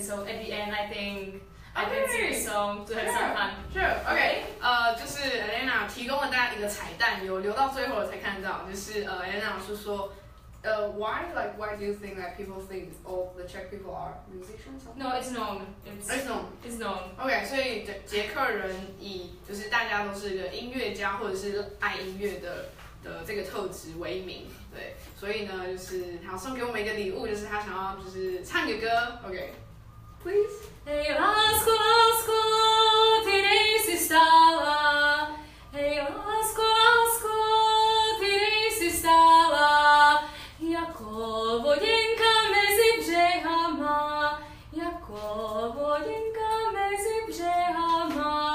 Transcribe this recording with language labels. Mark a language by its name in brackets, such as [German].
[English] So at the end, I think I can sing a song to have some fun. Sure. Okay. [Chinese] 就是 Alena 提供了大家一个彩蛋，有留到最後才看到，就是 Alena 是說 [English] why do you think that people think all the Czech people are musicians? No, it's known. It's known. [Chinese] Okay, 所以捷克人以就是大家都是个音乐家或者是爱音乐的的这个特质为名，对，所以呢，就是他要送给我们一个礼物，就是他想要就是唱个歌 ，OK，please。 [Czech] Hey, lásko, lásko, ty nejsi stála. Hey, lásko, lásko, ty nejsi stála. Jako voděnka mezi břehama, jako voděnka mezi břehama.